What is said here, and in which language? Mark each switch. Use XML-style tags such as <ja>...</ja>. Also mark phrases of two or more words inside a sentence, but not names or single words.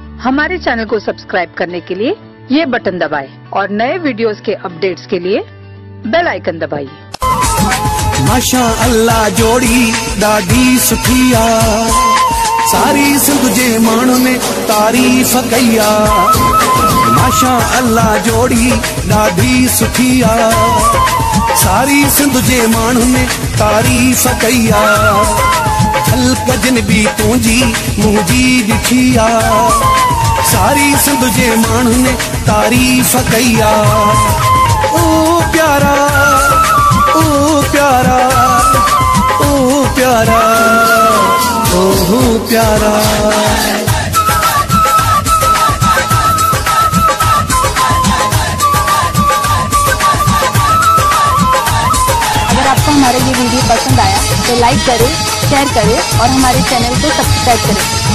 <hi>हमारे चैनल को सब्सक्राइब करने के लिए ये बटन दबाएं और नए वीडियोस के अपडेट्स के लिए बेल आइकन दबाइए।</hi> <ar>ما شاء الله</ar> <sd>जोड़ी ॾाढी सुठी आ, सारी सिंध जे माण्हुनि ने तारीफ़ कई आ।</sd> <ar>ما شاء الله</ar> <sd>जोड़ी ॾाढी सुठी आ, सारी सिंध जे माण्हुनि ने तारीफ़ कई आ। हल्क जिन भी तुंहिंजी मुंहिंजी ॾिठी आ, सारी सिंध जे माण्हुनि ने तारीफ़ कई आ। ओ प्यारा ओ प्यारा ओ प्यारा ओ प्यारा।</sd> <hi>अगर आपको हमारा ये वीडियो पसंद आया तो लाइक करें, शेयर करें और हमारे चैनल को सब्सक्राइब करें।</hi>